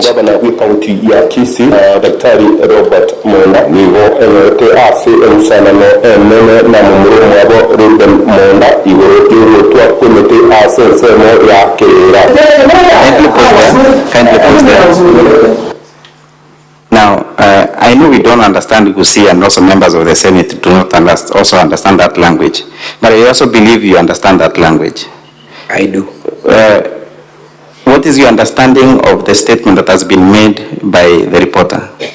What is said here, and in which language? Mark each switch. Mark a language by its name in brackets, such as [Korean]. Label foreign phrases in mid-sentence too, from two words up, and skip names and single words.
[Gusii] Gavana wa kaunti ya Kisii Daktari Robert Monda nigo enete ase ensanano enene na mumuro mwabo Ruben Monda igoro y'urutwa komite ase nsemo ya kera. [English] Kindly pause there. Now, I know we don't understand Gusii, and also members of the Senate do not also understand that language. But I also believe you understand that language. I do. What is your understanding of the statement that has been made by the reporter?